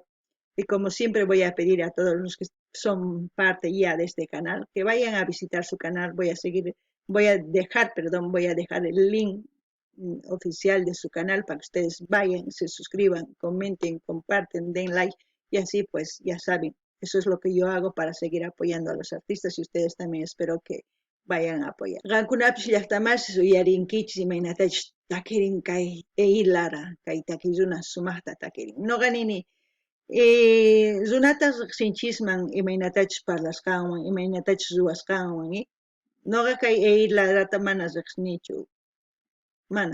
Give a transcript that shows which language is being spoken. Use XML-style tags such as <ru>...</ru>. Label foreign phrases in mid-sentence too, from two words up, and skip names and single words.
<es>Y como siempre voy a pedir a todos los que son parte ya de este canal, que vayan a visitar su canal, voy a dejar el link oficial de su canal para que ustedes vayan, se suscriban, comenten, comparten, den like y así pues ya saben, eso es lo que yo hago para seguir apoyando a los artistas y ustedes también espero que vayan a apoyar.</es> <qu>Qankunapish llaqtamas uyarinkichis imaynatachus takirin kay lara kay takiruna sumaqta takirin. Noqa nini runata riqsinchisman imaynatachus parlasqanwan, imaynatachus ruwasqanwan, noqa kay larata mana riqsinichu, mana.</qu>